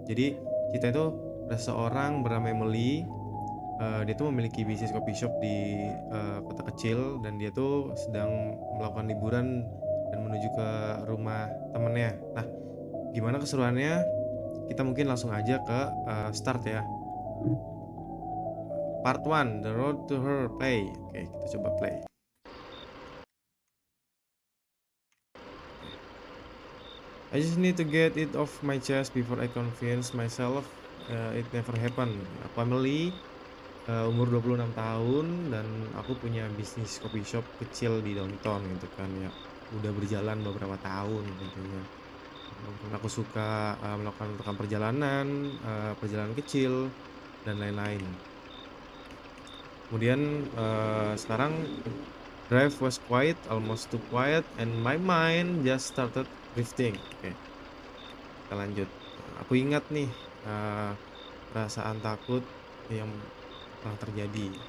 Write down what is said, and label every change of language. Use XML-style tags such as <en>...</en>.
<id>Jadi kita itu ada seorang bernama Emily. Dia tuh memiliki bisnis coffee shop di, kota kecil dan dia tuh sedang melakukan liburan dan menuju ke rumah temennya. Nah, gimana keseruannya? Kita mungkin langsung aja ke, start ya.</id> <en>Part 1, The Road to Her, play.</en> <id>Oke, kita coba</id> <en>play. I just need to get it off my chest before I convince myself, it never happened.</en> <id>Aku Emily, umur 26 tahun dan aku punya bisnis coffee shop kecil di downtown gitu kan ya. Udah berjalan beberapa tahun tentunya. Dan aku suka, melakukan perjalanan, perjalanan kecil dan lain-lain. Kemudian, sekarang</id> <en>drive was quiet, almost too quiet, and my mind just started drifting.</en> <id>Oke, kita lanjut. Aku ingat nih, perasaan takut yang pernah terjadi.</id>